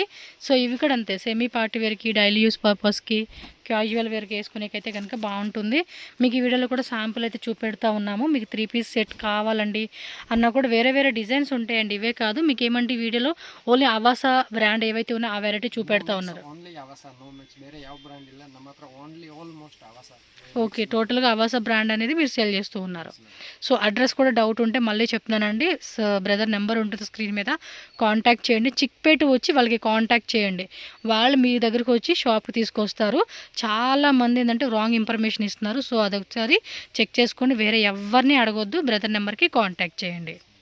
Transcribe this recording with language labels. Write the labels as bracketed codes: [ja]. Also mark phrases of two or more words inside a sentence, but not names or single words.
[te] సో ఇవి కూడా అంతే, [en] semi party wear, daily use purpose, casual wear [te] వేసుకునేకైతే కనుక బాగుంటుంది. మీకు ఈ వీడియోలో కూడా శాంపుల్ అయితే చూపెడతా ఉన్నాము. మీకు [en] 3 piece set [te] కావాలండి అన్నా కూడా వేరే వేరే డిజైన్స్ ఉంటాయండి. ఇవే కాదు, మీకు ఏమంటే ఈ వీడియోలో ఓన్లీ అవాసా బ్రాండ్ ఏవైతే ఉన్నాయో ఆ వెరైటీ చూపెడతా ఉన్నారు. [en] only Avasa, no mix. [kn] ಬೇರೆ ಯಾವ బ్రాండ్ ಇಲ್ಲ, ನಮ್ಮ ಹತ್ರ [en] only almost Avasa. [te] ఓకే, టోటల్గా అవాసా బ్రాండ్ అనేది మీరు సేల్ చేస్తూ ఉన్నారు. సో అడ్రస్ కూడా డౌట్ ఉంటే మళ్ళీ చెప్తున్నానండి, [en] brother number [te] ఉంటుంది స్క్రీన్ మీద, కాంటాక్ట్ చేయండి. చిక్పేట వచ్చి వాళ్ళకి కాంటాక్ట్ చేయండి, వాళ్ళు మీ దగ్గరకు వచ్చి షాప్కి తీసుకొస్తారు. చాలా మంది ఏంటంటే [en] wrong information [te] ఇస్తున్నారు. సో అదొకసారి చెక్ చేసుకొని వేరే ఎవరిని అడగొద్దు, [en] brother number [te] కాంటాక్ట్ చేయండి.